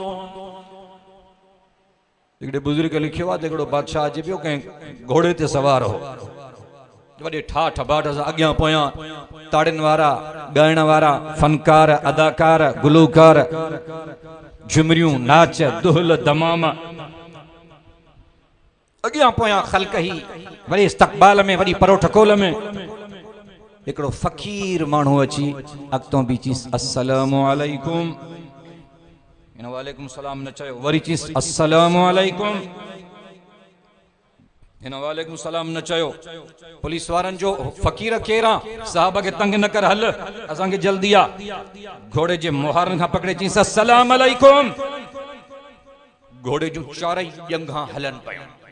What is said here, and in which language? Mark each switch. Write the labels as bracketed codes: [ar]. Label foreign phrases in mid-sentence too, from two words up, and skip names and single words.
[sd] हिकिड़े बुज़ुर्ग लिखियो आहे त हिकिड़ो बादशाह अचे पियो कंहिं घोड़े ते सवार हो, वॾे ठाठ बाट सां अॻियां पोयां ताड़ियुनि वारा ॻाइण वारा फनकार अदाकार गुलूकार झुमरियूं नाच दुहल दमाम अॻियां पोयां ख़ल्क़ ही वरी इस्तक़बाल में वरी परोठ कोल में हिकिड़ो फ़क़ीर माण्हू अची अॻितों बि चईंसि [ar] السلام عليكم. [sd] हिन [ar] وعليكم السلام [sd] न चयो, वरी चईंसि [ar] السلام عليكم. [sd] हिन [ar] وعليكم السلام [sd] न चयो। पुलिस वारनि जो फ़क़ीर केरु आहे, साहब खे तंग न कर, हल असांखे जल्दी आहे। घोड़े जे मुहारनि खां पकड़े चईंसि [ar] السلام عليكم. [sd] घोड़े जूं चारई ॼंघां हलनि पियूं।